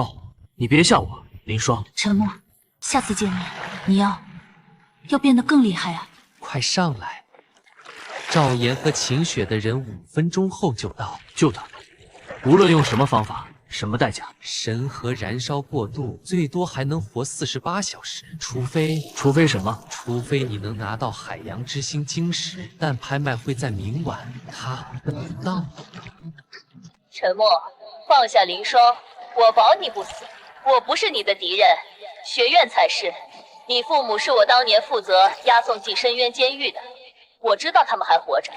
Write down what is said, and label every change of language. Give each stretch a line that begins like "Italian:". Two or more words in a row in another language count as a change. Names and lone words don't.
Chinese: 沉默， 下次見面，你要變得更厲害啊！快上來！趙岩和秦雪的人5分鐘後就到，救他，無論用什麼方法，什麼代價。神核燃燒過度，最多還能活48小時，除非什麼？除非你能拿到海洋之心晶石，但拍賣会在明晚，他等不到。沉默，放下凌霜，我保你不死。我不是你的敌人，学院才是。你父母是我当年負責押送进深渊监狱的，我知道他们还活着。